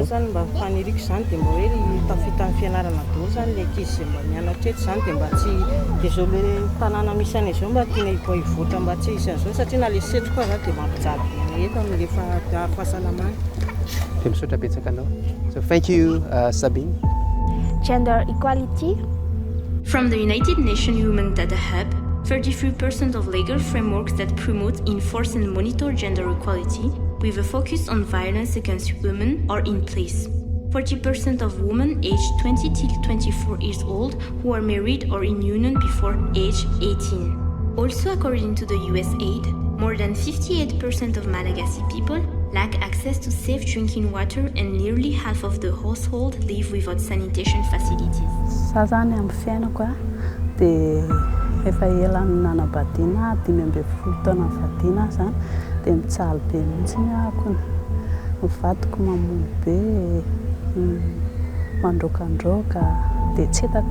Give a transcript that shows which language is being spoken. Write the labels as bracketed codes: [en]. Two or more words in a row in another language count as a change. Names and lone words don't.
[mg] Zany mba faniriko zany dia mba hoe tafita amin'ny fianarana daholo zany ilay ankizy izay mba mianatra eto zany dia mba tsy dia zao le tanàna misy an'izao mba tiana hivoatra mba tsy hisy an'izao satria na le setroka zany dia mampijaly eto amin'lefa fahasalamana. Dia misaotra betsaka anao. [en] So thank you Sabine. Gender equality. From the United Nations Women Data Hub, 33% of legal frameworks that promote, enforce and monitor gender equality with a focus on violence against women are in place. 40% of women aged 20 till 24 years old who are married or in union before age 18. Also, according to the USAID, more than 58% of Malagasy people lack access to safe drinking water and nearly half of the household live without sanitation facilities. [mg] Zany amin'ny fiainako dia efa ela nanambadiana 15 taona nivadiana zany dia mitsaly be mihitsy ako mivadiko mamono be mandrokandroka dia tsy hitako